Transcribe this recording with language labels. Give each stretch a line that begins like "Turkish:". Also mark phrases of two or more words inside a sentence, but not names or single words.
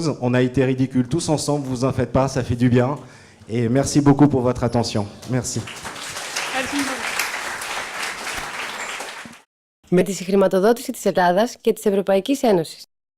French: On a été ridicules tous ensemble. Vous en faites pas, ça fait du bien. Et merci beaucoup pour votre attention. Merci.
Greek: Ευχαριστούμε πολύ. Με τη συγχρηματοδότηση της Ελλάδας και της Ευρωπαϊκής Ένωσης.